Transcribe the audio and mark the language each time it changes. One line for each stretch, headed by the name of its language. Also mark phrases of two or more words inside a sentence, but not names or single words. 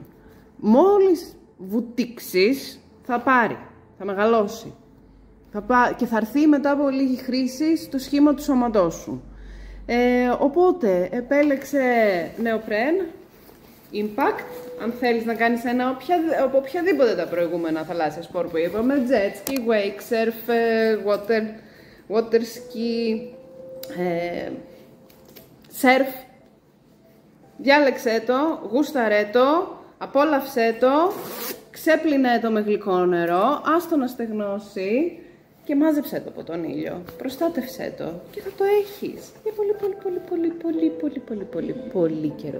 Greek: Μόλις βουτήξεις, θα πάρει, θα μεγαλώσει. Και θα έρθει μετά από λίγη χρήση στο σχήμα του σώματός σου. Οπότε, επέλεξε νεοπρέν, impact, αν θέλεις να κάνεις ένα από οποιαδήποτε τα προηγούμενα θαλάσσια σπορ που είπαμε,
English: jet ski, wake surf, water ski, surf.
Greek: Διάλεξέ το, γούσταρέ το, απόλαυσέ το, ξέπλυνε το με γλυκό νερό, άστο να στεγνώσει και μάζεψέ το από τον ήλιο. Προστάτευσέ το και θα το έχεις για πολύ καιρό.